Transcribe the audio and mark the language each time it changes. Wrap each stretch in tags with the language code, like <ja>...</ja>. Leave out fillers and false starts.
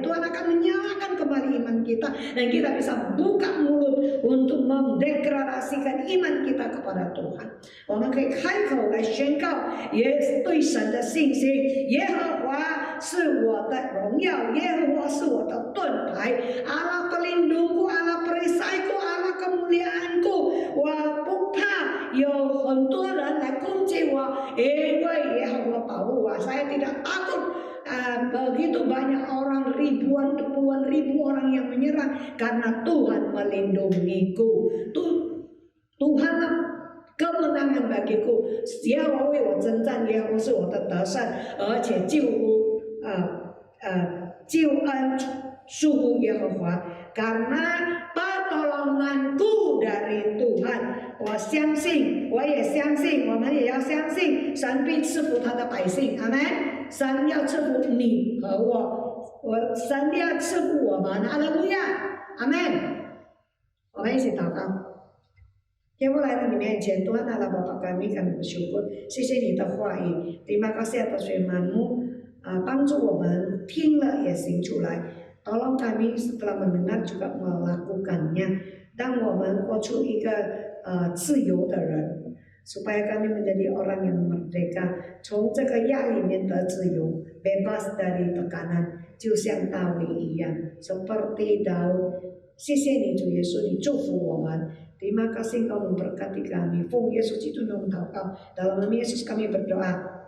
<id>Tuhan akan menyalakan kembali iman kita dan kita bisa buka mulut untuk mendeklarasikan iman kita kepada Tuhan.</id> <zh>我们可以开口来宣告也对神的信心。耶和华是我的荣耀，耶和华是我的盾牌。</zh> <id>Allah pelindungku, Allah perisaiku, Allah kemuliaanku.</id> <zh>我不怕有很多人来攻击我，因为耶和华保护我。</zh> <id>Saya tidak takut begitu banyak orang, puluhan ribu orang yang menyerang, karena Tuhan melindungiku. Tuhanlah kemenangan bagiku.</id> <zh>耶和华为我征战，耶和华是我的得胜，而且救恩属乎耶和华。</zh> <id>karena pertolonganku dari Tuhan.</id> <zh>我相信，我也相信，我们也要相信，神必赐福他的百姓。阿门。神要赐福你和神要赐福我们。哈利路亚，阿门。我们一起祷告。天父来到你面前，</zh> <id>Tuhan Allah Bapa kami bersyukur，</id> <zh>谢谢你的话语，</zh> <id>terima kasih atas firman-Mu，</id> <zh>帮助我们听了也行出来。</zh> <id>Tolong kami setelah mendengar juga melakukannya, dan</id> <zh>我们活出一个自由的人，</zh> <id>supaya kami menjadi orang yang merdeka，</id> <zh>从这个压力里面得自由，</zh> <id>bebas dari tekanan，</id> <zh>就像大卫一样，</zh> <id>seperti Daud。</id> <zh>谢谢你主耶稣，你祝福我们。</zh> <id>Terima kasih Engkau memberkati kami.</id> <zh>奉耶稣基督的名祷告，</zh> <id>dalam nama Yesus kami berdoa.</id>